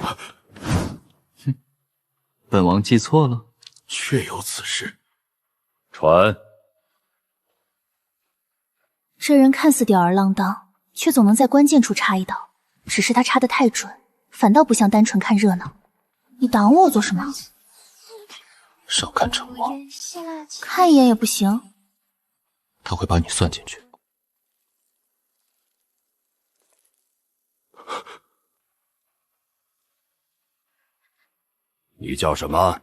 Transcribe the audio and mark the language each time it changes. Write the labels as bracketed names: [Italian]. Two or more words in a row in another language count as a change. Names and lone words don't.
[Chinese] 哼，本王記錯了？確有此事。傳。這人看似吊兒郎當，卻總能在關鍵處插一刀。只是他插得太準，反倒不像單純看熱鬧。你擋我做什麼？少看成王，看一眼也不行。他會把你算進去。你叫什麼？